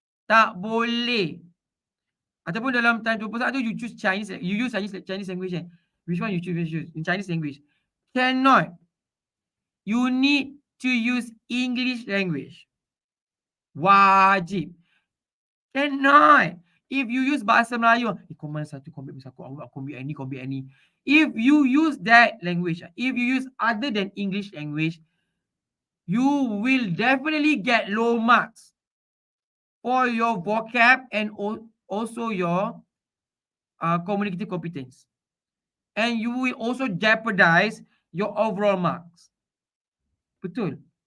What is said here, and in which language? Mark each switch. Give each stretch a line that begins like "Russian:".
Malay: Tak boleh.
English: Ataupun dalam time 21 you choose Chinese, you use Chinese language. Which one you choose? In Chinese language. Cannot. You need to use English language.
Malay: Wajib.
English: Cannot. If you use
Malay: bahasa Melayu, kau mana satu, kau ambil aku ambil yang ni, kau ambil yang ni.
English: If you use that language, if you use other than English language, you will definitely get low marks for your vocab and also your communicative competence. And you will also jeopardize your overall marks.
Malay: Betul.